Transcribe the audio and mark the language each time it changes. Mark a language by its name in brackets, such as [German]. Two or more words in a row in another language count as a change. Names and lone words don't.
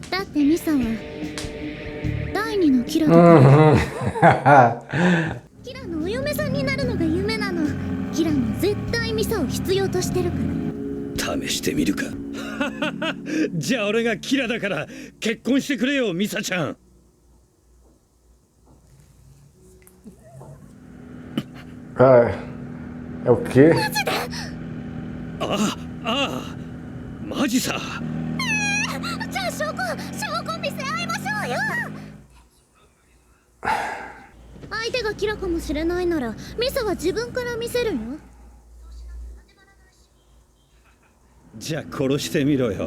[Japanese] 本当だもん。だってミサは第二 2のキラだからキラのお嫁さんになるのが夢なの。キラも絶対ミサを必要としてるから。試してみるか。じゃあ俺がキラだから結婚してくれよ、ミサちゃん。 [Portuguese] Cara, é o quê? [Japanese] ああ、マジさ。じゃあ証拠見せ合いましょうよ。相手がキラかもしれないならミサは自分から見せるよ。じゃあ殺してみろよ。